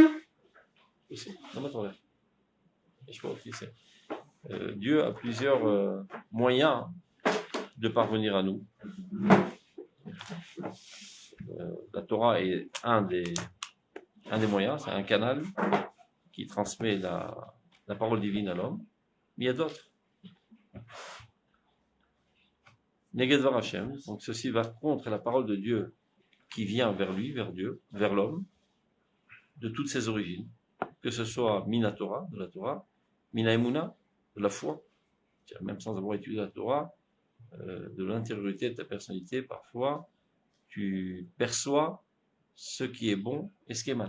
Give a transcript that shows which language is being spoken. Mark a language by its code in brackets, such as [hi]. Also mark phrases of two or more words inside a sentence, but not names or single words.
[fr] Dieu a plusieurs moyens de parvenir à nous. La Torah est un des moyens, c'est un canal qui transmet la parole divine à l'homme, mais il y a d'autres. [he] נגד דבר השם, [fr] donc ceci va contre la parole de Dieu qui vient vers lui, vers Dieu, vers l'homme, de toutes ses origines, que ce soit [he] מן התורה, [fr] de la Torah, [he] מן האמונה, [fr] de la foi, même sans avoir étudié la Torah, de l'intériorité de ta personnalité, parfois, tu perçois ce qui est bon et ce qui est mal.